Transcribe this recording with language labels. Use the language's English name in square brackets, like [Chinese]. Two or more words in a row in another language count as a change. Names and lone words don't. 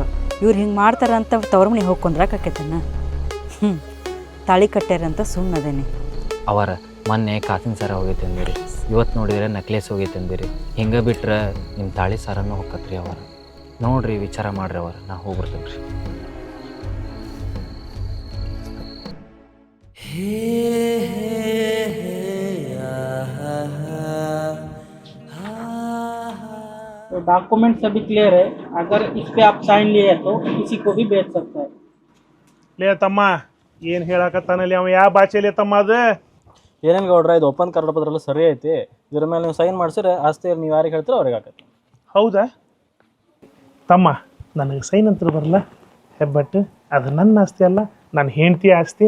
[Kannada] ಇವ್ರು ಹಿಂಗೆ ಮಾಡ್ತಾರಂತ ತವ್ರ ಮನೆಗೆ ಹೋಗ್ಕೊಂಡ್ರಾಕೈತನ. ತಾಳಿ ಕಟ್ಟ್ಯಾರಂತ ಸುಮ್ಮನದೇನಿ. ಅವರ ಮೊನ್ನೆ ಕಾಸಿನ ಸರ ಹೋಗೈತೆ ಅಂದಿರಿ, ಇವತ್ತು ನೋಡಿದ್ರೆ ನೆಕ್ಲೆಸ್ ಹೋಗೈತೆ ಅಂದಿರಿ. ಹಿಂಗೆ ಬಿಟ್ರೆ ನಿಮ್ಮ ತಾಳಿ ಸರನ್ನು ಹೋಗತ್ರಿ. ಅವರ ನೋಡ್ರಿ, ವಿಚಾರ ಮಾಡ್ರಿ. ಅವರ ನಾ ಹೋಗ್ಬರ್ತೇನೆ ರೀ. [Hindi] तो डॉक्यूमेंट सभी क्लियर है. अगर इस पे आप साइन लिए तो किसी को भी बेच सकता है. [Kannada] ಲೇ ತಮ್ಮ, ಏನು ಹೇಳಕತ್ತಾನಲ್ಲಿ ಅವ? ಯಾವ ಭಾಷೆಲಿ ತಮ್ಮ ಅದು? ಏನೇನು ಗೌಡ್ರ, ಇದು ಒಪ್ಪಂದ ಕರಡ ಪತ್ರ ಸರಿ ಐತಿ. ಇದ್ರ ಮೇಲೆ ನೀವು ಸೈನ್ ಮಾಡಿಸಿದ್ರೆ ಆಸ್ತಿ ನೀವು ಯಾರಿಗೆ ಹೇಳ್ತೀರೋ ಅವ್ರಿಗೆ ಆಗತ್ತೆ. ಹೌದಾ ತಮ್ಮ? ನನಗೆ ಸೈನ್ ಅಂತ ಬರಲ್ಲ. ಹೆಬ್ಬಟ್ಟು ಅದು ನನ್ನ ಆಸ್ತಿ ಅಲ್ಲ, ನನ್ನ ಹೆಂಡತಿ ಆಸ್ತಿ.